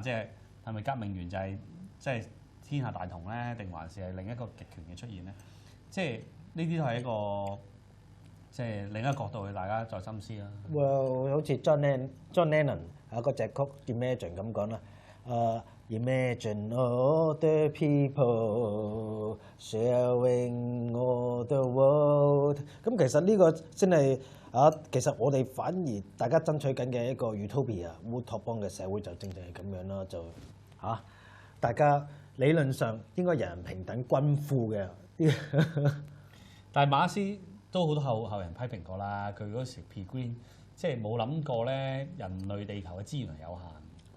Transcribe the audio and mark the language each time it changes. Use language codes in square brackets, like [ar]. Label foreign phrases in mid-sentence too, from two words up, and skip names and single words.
[yue] 即係係咪革命源就係即係天下大同咧，定還是係另一個極權嘅出現咧？即係呢啲都係一個即係另一個角度去大家再深思啦。好似 John Lennon 嗰隻曲 Imagine 咁講啦。 [en] Imagine all the people sharing all the world。 [yue] 咁其實呢個先係其實我哋反而大家爭取緊嘅一個 utopia 烏托邦嘅社會就正係咁樣啦，就大家理論上應該人人平等均富嘅。但係馬克思都好多後人批評過啦，佢嗰時 Pre-Green 即係冇諗過咧，人類地球嘅資源係有限。